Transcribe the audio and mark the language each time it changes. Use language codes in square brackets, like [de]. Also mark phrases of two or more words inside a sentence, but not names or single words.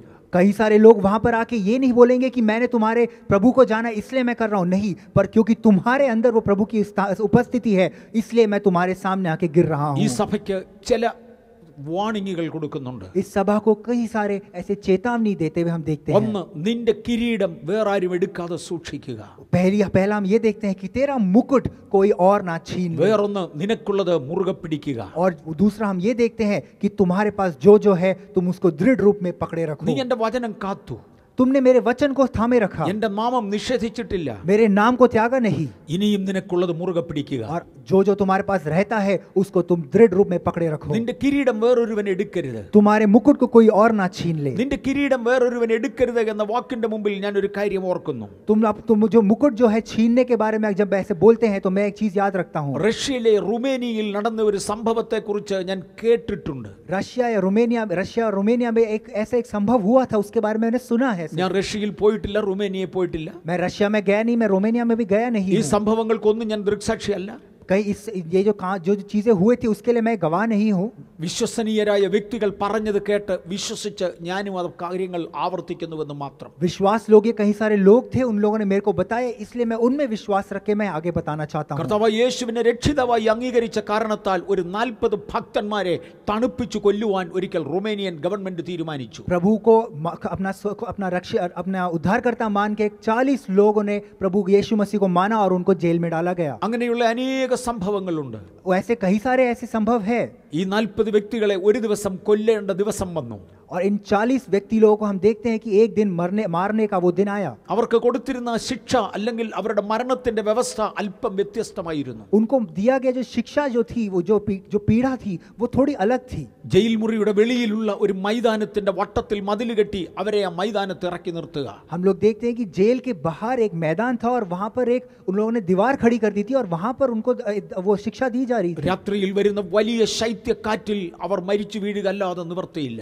[hi] कई सारे लोग वहां पर आके ये नहीं बोलेंगे कि मैंने तुम्हारे प्रभु को जाना इसलिए मैं कर रहा हूं, नहीं, पर क्योंकि तुम्हारे अंदर वो प्रभु की उपस्थिति है इसलिए मैं तुम्हारे सामने आके गिर रहा [ml] ഈ [hi] हूं। [ml] സഭയ്ക്ക് ചില വാർണിങ്ങുകൾ കൊടുക്കുന്നുണ്ട്. [hi] इस सभा को कई सारे ऐसे चेतावनी देते हुए हम देखते हैं। [ml] ഒന്ന്, നിന്റെ കിരീടം വേറെ ആരും എടുക്കാതെ സൂക്ഷിക്കുക. [hi] पहला हम ये देखते हैं कि तेरा मुकुट कोई और ना छीन ले। [ml] വേറൊന്ന്, നിനക്കുള്ളത് മുറുകെ പിടിക്കുക. [hi] और दूसरा हम ये देखते हैं कि तुम्हारे पास जो है तुम उसको दृढ़ रूप में पकड़े रखो। [ml] നീ എന്റെ വചനം കാത്തു, [hi] तुमने मेरे वचन को थामे रखा, [ml] എന്റെ നാമം നിഷേധിച്ചിട്ടില്ല, [hi] मेरे नाम को त्यागा नहीं, [ml] ഇനിയും നിനക്കുള്ളത് മുറുകെ പിടിക്കുക. [hi] और जो तुम्हारे पास रहता है उसको तुम दृढ़ रूप में पकड़े रखो। [ml] നിന്റെ കിരീടം വേറൊരുവൻ എടുക്കരുത്. [hi] तुम्हारे मुकुट को कोई और ना छीन ले। [ml] നിന്റെ കിരീടം വേറൊരുവൻ എടുക്കരുത് എന്ന വാക്കിന്റെ മുമ്പിൽ ഞാൻ ഒരു കാര്യം ഓർക്കുന്നു. [hi] तुम जो मुकुट जो है छीनने के बारे में जब ऐसे बोलते हैं तो मैं एक चीज याद रखता हूँ। [ml] റഷ്യയിലെ റുമേനിയയിൽ നടന്ന ഒരു സംഭവത്തെ കുറിച്ച് ഞാൻ കേട്ടിട്ടുണ്ട്. [hi] रशिया और रोमेनिया में एक संभव हुआ था, उसके बारे में मैंने सुना है। [ml] ഞാൻ റഷ്യയിൽ പോയിട്ടില്ല, റുമേനിയയിൽ പോയിട്ടില്ല. [hi] मैं रशिया में गया नहीं, मैं रोमेनिया में भी गया नहीं [ml] ഈ [hi] हूँ। [ml] സംഭവങ്ങൾക്കൊന്നും ഞാൻ ദൃക്സാക്ഷിയല്ല. [hi] कई ये जो चीजें हुए थी उसके लिए मैं गवाह नहीं हूँ। [ml] വിശ്വസനീയരായ വ്യക്തികൾ പറഞ്ഞത് കേട്ട് വിശ്വസിച്ച് ഞാനും അത് കാര്യങ്ങൾ ആവർത്തിക്കുന്നുവെന്ന് മാത്രം. [hi] विश्वास योग्य कई सारे लोग थे, उन लोगों ने मेरे को बताया, इसलिए मैं उनमें विश्वास रख के मैं आगे बताना चाहता हूँ। [ml] കർത്താവ് യേശുവിനെ രക്ഷിതാവായി അംഗീകരിച്ച കാരണത്താൽ ഒരു 40 ഭക്തന്മാരെ തണുപ്പിച്ചു കൊല്ലുവാൻ ഒരിക്കൽ റുമേനിയൻ ഗവൺമെന്റ് തീരുമാനിച്ചു. [hi] प्रभु को अपना उद्धारकर्ता मान के 40 लोगों ने प्रभु यीशु मसीह को माना और उनको जेल में डाला गया। [ml] അങ്ങനെയുള്ള അനേക സംഭവങ്ങളുണ്ട്. [hi] ऐसे कई सारे ऐसे संभव है। [ml] ഈ 40 വ്യക്തികളെ ഒരു ദിവസം കൊല്ലേണ്ട ദിവസം വന്നു. [hi] और इन 40 व्यक्ति लोगों को हम देखते हैं कि एक दिन मारने का वो दिन आया। [ml] അവർക്ക് കൊടുത്തിരുന്ന ശിക്ഷ അല്ലെങ്കിൽ അവരുടെ മരണത്തിന്റെ വ്യവസ്ഥ അല്പം വ്യത്യസ്തമായിരുന്നു. [hi] उनको दिया गया जो शिक्षा जो थी, वो जो पीड़ा थी वो थोड़ी अलग थी। [ml] ജയിൽ മുറിയുടെ വെളിയിലുള്ള ഒരു മൈതാനത്തിന്റെ വട്ടത്തിൽ മതിൽ കെട്ടി അവരെ ആ മൈതാനത്ത് ഇറക്കി നിർത്തുക. [hi] हम लोग देखते हैं कि जेल के बाहर एक मैदान था और वहां पर उन लोगों ने दीवार खड़ी कर दी थी और वहां पर उनको वो शिक्षा दी जा रही थी। [ml] രാത്രിയിൽ വരുന്ന വലിയ ശൈത്യക്കാറ്റിൽ അവർ മരിച്ചു വീഴുക അല്ലാതെ നിവർത്തിയില്ല.